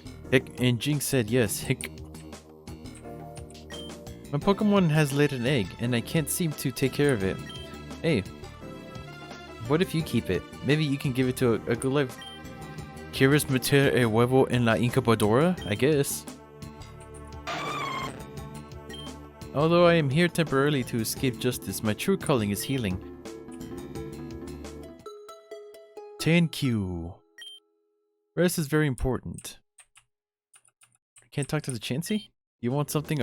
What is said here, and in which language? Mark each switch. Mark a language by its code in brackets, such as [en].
[en] Hick, and Jinx said yes. Hick. My Pokemon has laid an egg, and I can't seem to take care of it. Hey, what if you keep it? Maybe you can give it to a good life. [es] ¿Quieres meter el huevo en la incubadora? [en] I guess. Although I am here temporarily to escape justice, my true calling is healing. Thank you. Rest is very important. Can't talk to the Chansey? You want something?